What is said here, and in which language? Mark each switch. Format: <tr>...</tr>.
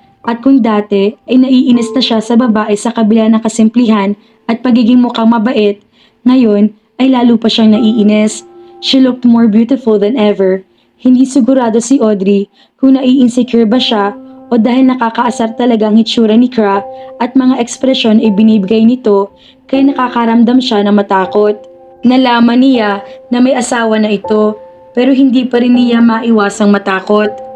<tl>At kung dati ay naiinis na siya sa babae sa kabila ng kasimplihan at pagiging mukhang mabait, ngayon ay lalo pa siyang naiinis.</tl> <en>She looked more beautiful than ever.</en> <tl>Hindi sigurado si Audrey kung nai-insecure ba siya o dahil nakakaasar talaga ang hitsura ni Kra at mga ekspresyon ay binibigay nito kaya nakakaramdam siya na matakot. Nalaman niya na may asawa na ito pero hindi pa rin niya maiwasang matakot.</tl>